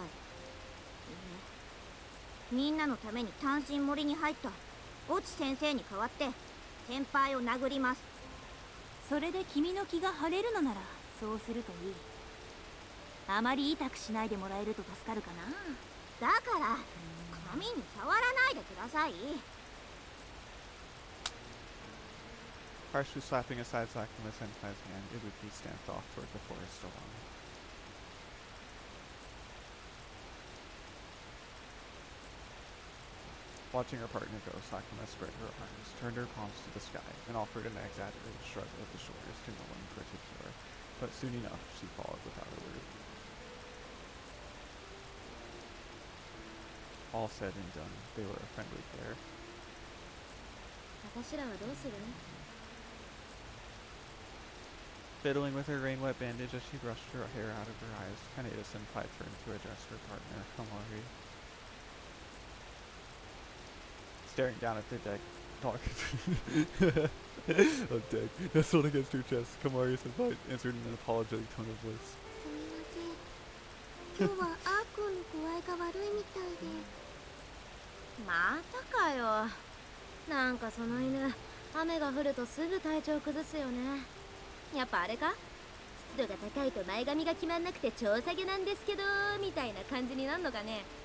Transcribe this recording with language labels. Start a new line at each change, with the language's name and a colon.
Japanese: いいえ、みんなのために単身森に入った越智先生に代わって先輩を殴ります。それで君の気が晴れるのならそうするといい。あまり痛くしないでもらえると助かるかな。だから髪に触らないでください。
English: Harshly slapping aside Sakuma Senpai's hand, Ibuki stamped off toward the forest alone. Watching her partner go, Sakuma spread her arms, turned her palms to the sky, and offered an exaggerated shrug of the shoulders to no one in particular. But soon enough, she followed without a word. All said and done, they were a friendly pair.
Japanese: 私らはどうする？
English: Fiddling with her rain-wet bandage as she brushed her hair out of her eyes, Kaneda-senpai turned to address her partner, Komori. Staring down at the deck, dog on deck, nestled against her chest, Komori-senpai answered in an apologetic tone of voice.
Japanese: すみません。今日はアー君の具合が悪いみたいで。またかよ。なんかその犬、雨が降るとすぐ体調崩すよね。やっぱあれか？湿度が高いと前髪が決まんなくて超下げなんですけどみたいな感じになるのかね。